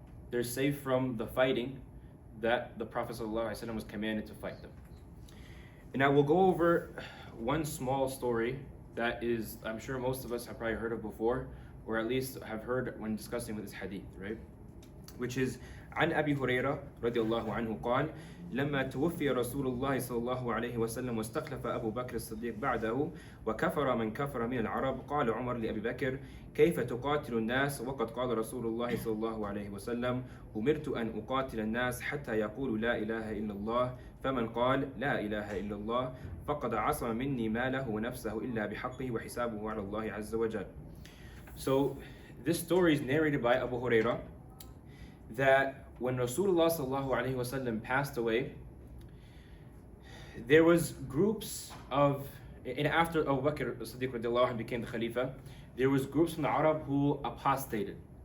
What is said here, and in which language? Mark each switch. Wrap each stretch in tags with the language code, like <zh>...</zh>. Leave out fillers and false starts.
<en>They're safe from the fighting that the Prophet ﷺ was commanded to fight them. And now we'll go over one small story that is, I'm sure most of us have probably heard of before, or at least have heard when discussing with this hadith, right?</en> <ar>Which is عن أبي هريرة رضي الله عنه قال لما توفي رسول الله صلى الله عليه وسلم واستخلف أبو بكر الصديق بعده وكفر من كفر من العرب قال عمر لأبي بكر كيف تقاتل الناس وقد قال رسول الله صلى الله عليه وسلم أمرت أن أقاتل الناس حتى يقولوا لا إله إلا الله فمن قال لا إله إلا الله فقد عصم مني ماله ونفسه إلا بحقه وحسابه على الله عز وجل.</ar> <en>So this story is narrated by Abu Hurairah that when Rasulullah sallallahu alaihi wasallam passed away, there was groups of, and after Abu Bakr as-Siddiq radiallahu anhu became the Khalifa, there was groups from the Arab who apostated.</en>